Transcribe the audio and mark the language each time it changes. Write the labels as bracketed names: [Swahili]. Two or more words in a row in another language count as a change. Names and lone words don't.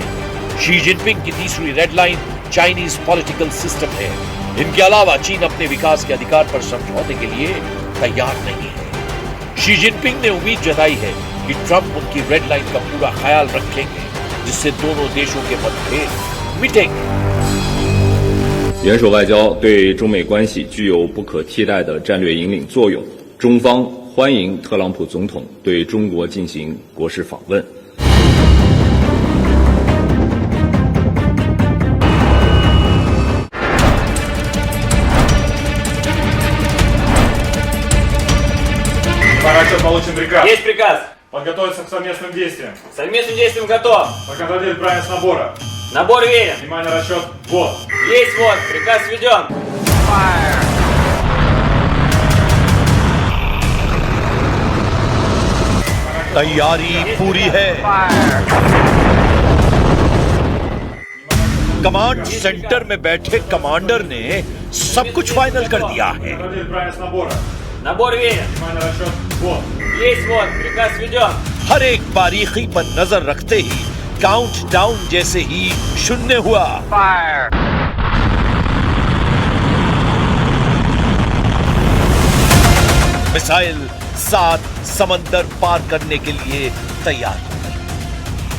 [Hindi] शी जिनपिंग की तीसरी [English] red line Chinese political system [Hindi] है। इनके अलावा चीन अपने विकास के अधिकार पर समझौते के लिए तैयार नहीं है। शी जिनपिंग ने उम्मीद जताई है कि ट्रंप उनकी [English] red line [Hindi] का पूरा ख्याल रखेंगे, जिससे दोनों देशों के मतभेद मिटेंगे। [Chinese] 元首外交对中美关系具有不可替代的战略引领作用。中方欢迎特朗普总统对中国进行国事访问。 [Russian] Расчет получен приказ. Есть приказ. Подготовиться к совместным действиям. К совместным действиям готов. Проконтролировать правильность набора. Набор верен. Внимание, расчет. Вот. Есть вот. Приказ введен. [Hindi] तैयारी पूरी है। [English] command center [Hindi] में बैठे कमांडर ने सब कुछ फाइनल कर दिया है। [Russian] Проконтролировать правильность набора. Набор верен. Внимание, расчет. Вот. Есть вот. Приказ введен. [Hindi] हर एक बारीकी पर नजर रखते ही [English] count down [Hindi] जैसे ही शून्य हुआ। मिसाइल 7 समंदर पार करने के लिए तैयार।